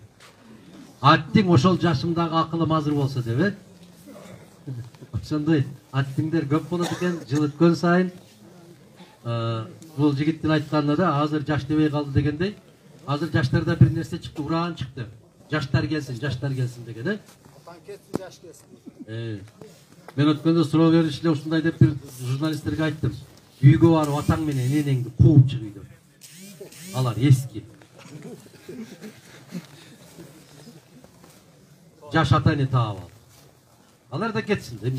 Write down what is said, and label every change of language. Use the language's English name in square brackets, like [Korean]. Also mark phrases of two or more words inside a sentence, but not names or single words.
[Kyrgyz] Аттиң ошол жашымдагы акылым азыр болсо деп, ошондой аттиңдер көп болот экен, жыл өткөн сайын. Бул жигиттин айтканына да азыр жаш дебей калды дегендей, азыр жаштарда бир нерсе чыкты, ураган чыкты. Жаштар келсин деген, Атаң кетсин, жаш келсин. Мен өткөндө суроо беришиле ушундай деп бир журналисттерге айттым. Үйгө барып атаң менен энеңди кууп чыгый деп. Алар эски. Жаш ата эне таап ал. Алар да кетсин, эмнеге?